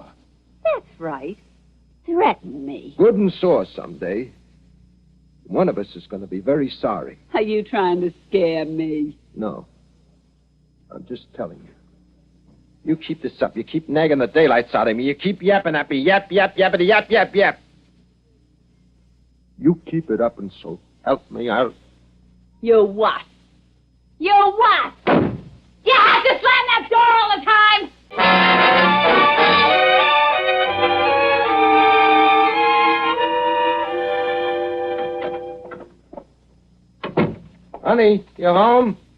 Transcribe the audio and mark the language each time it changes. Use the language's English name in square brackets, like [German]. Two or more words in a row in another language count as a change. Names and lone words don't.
[English] That's right. Threaten me. Good and sore someday. One of us is going to be very sorry. Are you trying to scare me? No. I'm just telling you. You keep this up. You keep nagging the daylights out of me. You keep yapping at me. Yap, yap, yappity, yap, yap, yap. You keep it up, and so help me out. You what? You what? You have to slam that door all the time? Honey, you home?